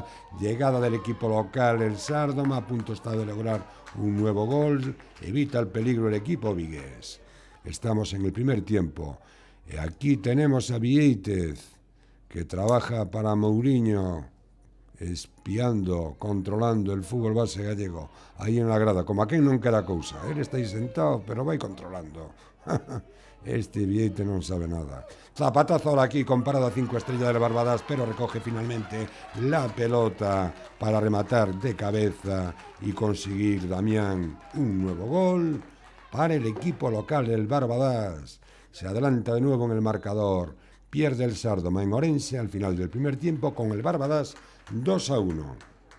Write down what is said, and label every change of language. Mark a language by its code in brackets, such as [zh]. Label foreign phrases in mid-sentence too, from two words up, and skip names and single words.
[es] Llegada del equipo local, el Sárdoma a punto está de lograr un nuevo gol, evita el peligro el equipo vigués. Estamos en el primer tiempo. Aquí tenemos a Vieitez, que trabaja para Mourinho, espiando, controlando el fútbol base gallego, aí en la grada, [gl] como a quen non quera cousa. Ele está aí sentado, pero vai controlando. Este Vieitez non sabe nada. [es] Zapatazo ahora aquí con parada 5 estrellas del Barbadas, pero recoge finalmente la pelota para rematar de cabeza y conseguir Damián un nuevo gol para el equipo local del Barbadas. Se adelanta de nuevo en el marcador. Pierde el Sárdoma en Orense al final del primer tiempo con el Barbadas 2-1.